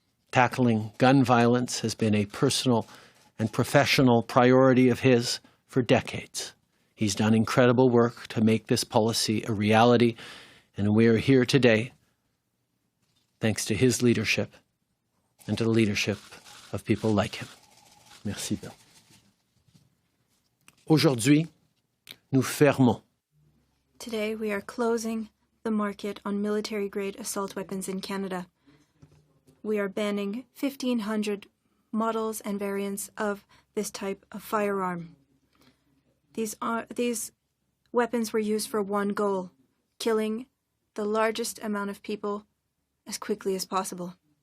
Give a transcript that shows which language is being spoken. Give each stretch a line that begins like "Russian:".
English: Tackling gun violence has been a personal and professional priority of his for decades. He's done incredible work to make this policy a reality, and we are here today thanks to his leadership and to the leadership of people like him.
French: Merci, Bill. Aujourd'hui, nous fermons.
English: Today, we are closing the market on military-grade assault weapons in Canada. We are banning 1,500 models and variants of this type of firearm. These weapons were used for one goal: killing the largest amount of people as quickly as possible.